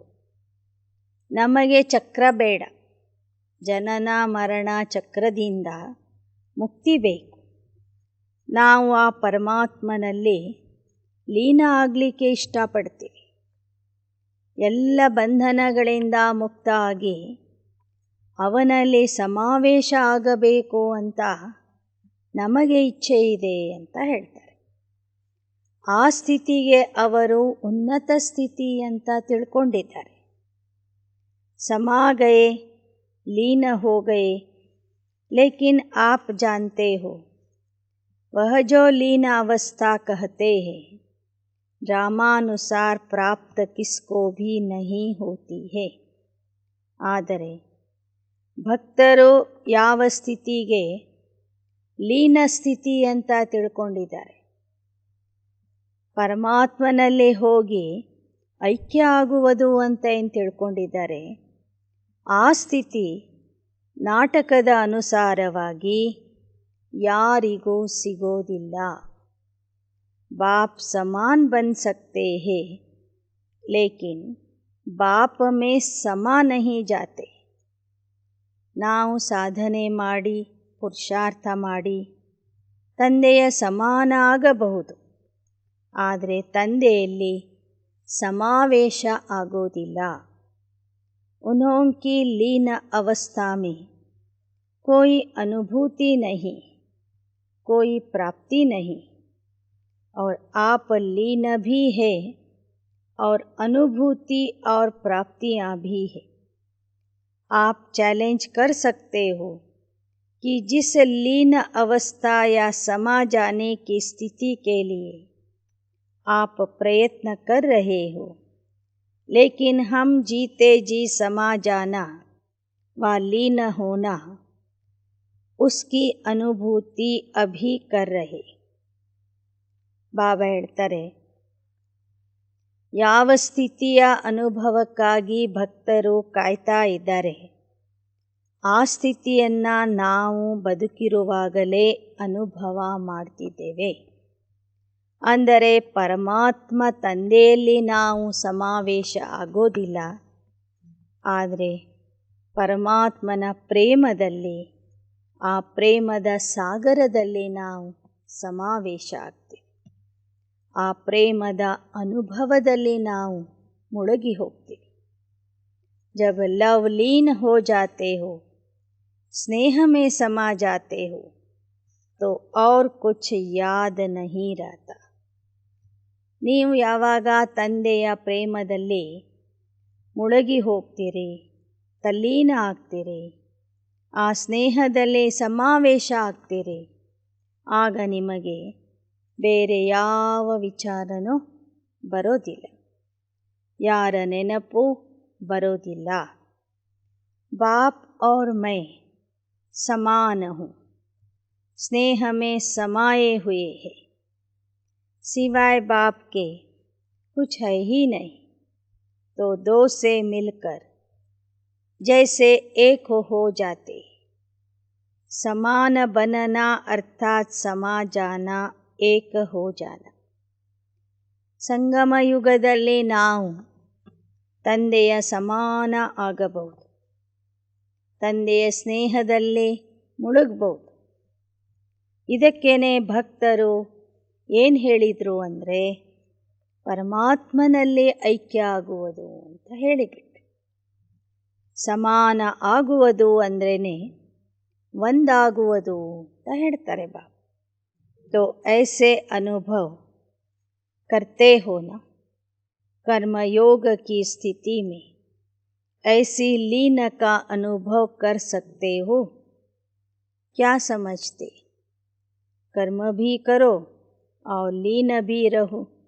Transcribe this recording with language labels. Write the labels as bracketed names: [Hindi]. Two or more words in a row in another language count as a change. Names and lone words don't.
[Kannada] ನಮಗೆ ಚಕ್ರ ಬೇಡ, ಜನನ ಮರಣ ಚಕ್ರದಿಂದ ಮುಕ್ತಿ ಬೇಕು, ನಾವು ಆ ಪರಮಾತ್ಮನಲ್ಲಿ ಲೀನ ಆಗಲಿಕ್ಕೆ ಇಷ್ಟಪಡ್ತೀವಿ, ಎಲ್ಲ ಬಂಧನಗಳಿಂದ ಮುಕ್ತ ಆಗಿ ಅವನಲ್ಲಿ ಸಮಾವೇಶ ಆಗಬೇಕು ಅಂತ ನಮಗೆ ಇಚ್ಛೆ ಇದೆ ಅಂತ ಹೇಳ್ತಾರೆ. ಆ ಸ್ಥಿತಿಗೆ ಅವರು ಉನ್ನತ ಸ್ಥಿತಿ ಅಂತ ತಿಳ್ಕೊಂಡಿದ್ದಾರೆ. [Hindi] समा गए लीन हो गए, लेकिन आप जानते हो वह जो लीन अवस्था कहते हैं ड्रामानुसार प्राप्त किसको भी नहीं होती है. [Kannada] ಆದರೆ ಭಕ್ತರು ಯಾವ ಸ್ಥಿತಿಗೆ ಲೀನ ಸ್ಥಿತಿ ಅಂತ ತಿಳ್ಕೊಂಡಿದ್ದಾರೆ, ಪರಮಾತ್ಮನಲ್ಲಿ ಹೋಗಿ ಐಕ್ಯ ಆಗುವುದು ಅಂತ ಏನು ತಿಳ್ಕೊಂಡಿದ್ದಾರೆ, ಆ ಸ್ಥಿತಿ ನಾಟಕದ ಅನುಸಾರವಾಗಿ ಯಾರಿಗೂ ಸಿಗೋದಿಲ್ಲ. [Hindi] बाप समान बन सकते हैं, लेकिन बाप में समा नहीं जाते. [Kannada] ನಾವು ಸಾಧನೆ ಮಾಡಿ ಪುರುಷಾರ್ಥ ಮಾಡಿ ತಂದೆಯ ಸಮಾನ ಆಗಬಹುದು, ಆದರೆ ತಂದೆಯಲ್ಲಿ ಸಮಾವೇಶ ಆಗೋದಿಲ್ಲ. [Hindi] उन्हों की लीन अवस्था में कोई अनुभूति नहीं, कोई प्राप्ति नहीं, और आप लीन भी है और अनुभूति और प्राप्तियाँ भी है. आप चैलेंज कर सकते हो कि जिस लीन अवस्था या समा जाने की स्थिति के लिए आप प्रयत्न कर रहे हो, लेकिन हम जीते जी समा जाना व लीन होना उसकी अनुभूति अभी कर रहे. [Kannada] ಬಾಬಾ ಹೇಳ್ತಾರೆ, ಯಾವ ಸ್ಥಿತಿಯ ಅನುಭವಕ್ಕಾಗಿ ಭಕ್ತರು ಕಾಯ್ತಾ ಇದ್ದಾರೆ ಆ ಸ್ಥಿತಿಯನ್ನು ನಾವು ಬದುಕಿರುವಾಗಲೇ ಅನುಭವ ಮಾಡ್ತಿದ್ದೇವೆ. ಅಂದರೆ ಪರಮಾತ್ಮ ತಂದೆಯಲ್ಲಿ ನಾವು ಸಮಾವೇಶ ಆಗೋದಿಲ್ಲ, ಆದರೆ ಪರಮಾತ್ಮನ ಪ್ರೇಮದಲ್ಲಿ, ಆ ಪ್ರೇಮದ ಸಾಗರದಲ್ಲಿ ನಾವು ಸಮಾವೇಶ ಆಗ್ತೀವಿ. ಆ ಪ್ರೇಮದ ಅನುಭವದಲ್ಲಿ ನಾವು ಮುಳುಗಿ ಹೋಗ್ತೀವಿ. [Hindi] जब लव लीन हो जाते हो, स्नेह में समा जाते हो, तो और कुछ याद नहीं रहता. [Kannada] ನೀವು ಯಾವಾಗ ತಂದೆಯ ಪ್ರೇಮದಲ್ಲಿ ಮುಳುಗಿ ಹೋಗ್ತೀರಿ, ತಲ್ಲೀನ ಆಗ್ತೀರಿ, ಆ ಸ್ನೇಹದಲ್ಲಿ ಸಮಾವೇಶ ಆಗ್ತೀರಿ, ಆಗ ನಿಮಗೆ ಬೇರೆ ಯಾವ ವಿಚಾರನೂ ಬರೋದಿಲ್ಲ, ಯಾರ ನೆನಪು बरोदिल्ला. [Hindi] बाप और मैं समान हूँ, स्नेह में समाये हुए हैं, सिवाय बाप के कुछ है ही नहीं. तो दो से मिलकर जैसे एक हो जाते. समान बनना अर्थात समा जाना, एक हो जाना. [Kannada] ಸಂಗಮ ಯುಗದಲ್ಲಿ ನಾವು ತಂದೆಯ ಸಮಾನ ಆಗಬಹುದು, ತಂದೆಯ ಸ್ನೇಹದಲ್ಲಿ ಮುಳುಗಬಹುದು. ಇದಕ್ಕೇನೆ ಭಕ್ತರು ಏನು ಹೇಳಿದರು ಅಂದರೆ ಪರಮಾತ್ಮನಲ್ಲಿ ಐಕ್ಯ ಆಗುವುದು ಅಂತ ಹೇಳಿಬಿಟ್ರು. ಸಮಾನ ಆಗುವುದು ಅಂದ್ರೇ ಒಂದಾಗುವುದು ಅಂತ ಹೇಳ್ತಾರೆ ಬಾಬಾ. [Hindi] तो ऐसे अनुभव करते हो ना, कर्मयोग की स्थिति में ऐसी लीन का अनुभव कर सकते हो. क्या समझते? कर्म भी करो और लीन भी रहो.